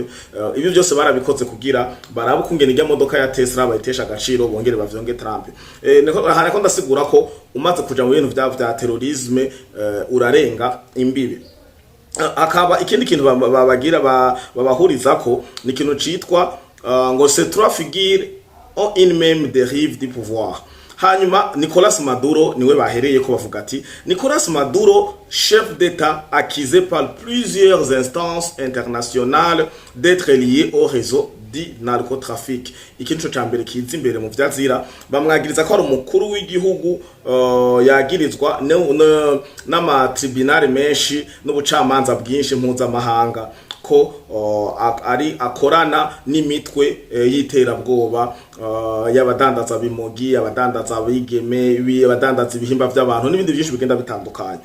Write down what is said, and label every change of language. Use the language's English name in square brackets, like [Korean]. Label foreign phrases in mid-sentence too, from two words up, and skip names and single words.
[Rundi] Ibi byose barabikoze kugira barabe kungena ijya modoka ya Tesla bayitesha agaciro bongere bavyonge Trump. Harako ndasigura ko umaze kuja mu bintu vya terrorisme urarenga imbibe. Akaba ikindi kintu babagira babahurizako ni kintu citwa ngo [French] ces trois figures ont une même dérive du pouvoir. [Rundi] Hanyuma Nicolas Maduro niwe bahereye ko bavuga ati Nicolas Maduro, [French] chef d'État accusé par plusieurs instances internationales d'être lié au réseau du narcotrafic. [Rundi] Ikintu cyambere kiza imbere mu vyazira bamwagiriza ko ari umukuru w'igihugu yagirizwa n'ama tribunal menshi n'ubucamanza bwinshi mpuzamahanga ko ari akorana n'imitwe y'iterabwoba y'abadandaza bimogi, abadandaza bigeme, abadandaza ibihimba by'abantu n'ibindi byinshi bigenda bitandukanye.